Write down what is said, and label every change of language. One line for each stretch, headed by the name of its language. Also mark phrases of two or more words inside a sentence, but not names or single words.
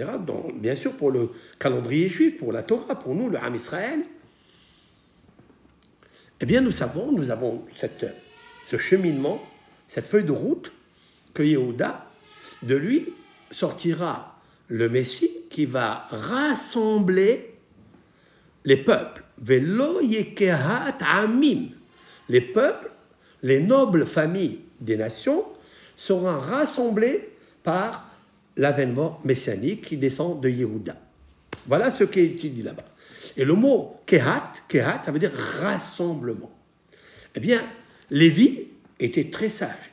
French: Donc, bien sûr, pour le calendrier juif, pour la Torah, pour nous, le
Hebrew: עם ישראל.
French: Eh bien, nous avons ce cheminement, cette feuille de route, que Yehuda, de lui, sortira le Messie qui va rassembler les peuples.
Hebrew: ולו יקהת עמים.
French: Les peuples, les nobles familles des nations seront rassemblés par l'avènement messianique qui descend de Yehuda. Voilà ce qui est dit là-bas. Et le mot kehat, ça veut dire rassemblement. Eh bien, Lévi était très sage.